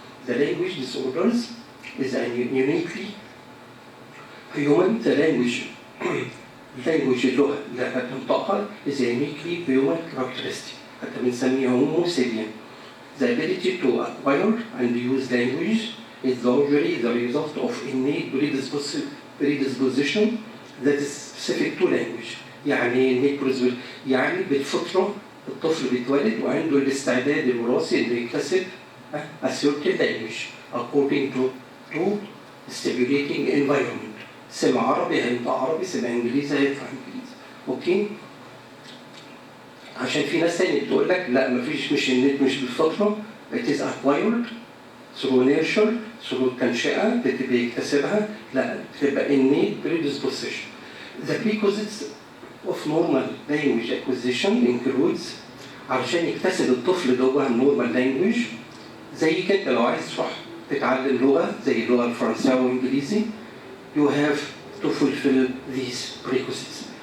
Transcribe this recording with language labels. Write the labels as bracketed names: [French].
[English] The language disorders is a uniquely human, the language [Arabic] اللغة اللي هتنطقها [English] is a uniquely human characteristic. [Arabic] حتى بنسميها [English] homo sapien. The ability to acquire and use language is usually the result of innate predisposition that is specific to language. [Arabic] يعني innate predisposition يعني بالفطرة الطفل بيتولد وعنده الاستعداد الوراثي إنه يكتسب [English] a certain language according to stimulating environment. [Arabic] سمع عربي هينطق عربي، سمع انجليزي هيطلع انجليزي. اوكي؟ عشان في ناس تانية بتقول لك لا مفيش، مش النت مش بالفطرة، [English] it is acquired through nurture through [Arabic] التنشئة بيكتسبها، لا بتبقى innate predisposition. [English] The prerequisites of normal language acquisition includes [Arabic] علشان يكتسب الطفل ده normal language زي كده لو عايز تروح تتعلم لغة زي اللغة الفرنساوية والإنجليزي [English] you have to fulfill these prerequisites.